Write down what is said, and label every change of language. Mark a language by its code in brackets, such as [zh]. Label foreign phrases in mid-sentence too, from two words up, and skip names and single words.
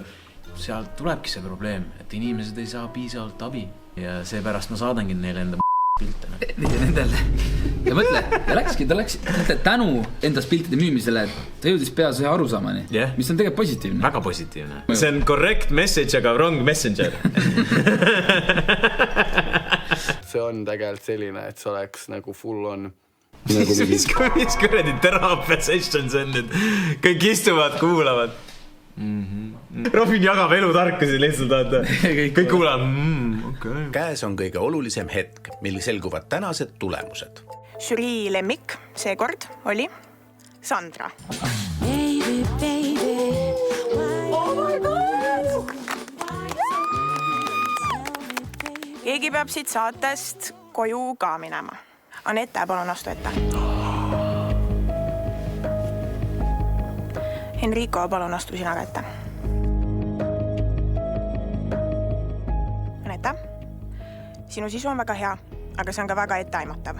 [et] Sealt tulebki see probleem, et inimesed ei saa piisavalt abi ja seepärast ma saadangi neile enda pilte. Nendele. Ja mõtle, ta läks tänu endas piltide müümisele, ta jõudis peas ühe arusaamani, mis on tegelikult positiivne. Väga positiivne. See on [en] correct message, [et] aga [en] wrong messenger. [et] See on tegelikult selline, et see oleks nagu [en] full on. [et] Mis kuradi teraapia session see on nüüd? Kõik istuvad, kuulavad. Robin jagab elutarkusi lihtsalt. Kõik kuulavad. Käes on kõige olulisem hetk, mil selguvad tänased tulemused. Žürii lemmik seekord oli Sandra. [en] Baby, baby. Oh my God! [et] Keegi peab siit saatest koju ka minema. Anette, palun astu ette. Enrico, palun astu sina ka ette. Anette, sinu sisu on väga hea, aga see on ka väga etteaimatav.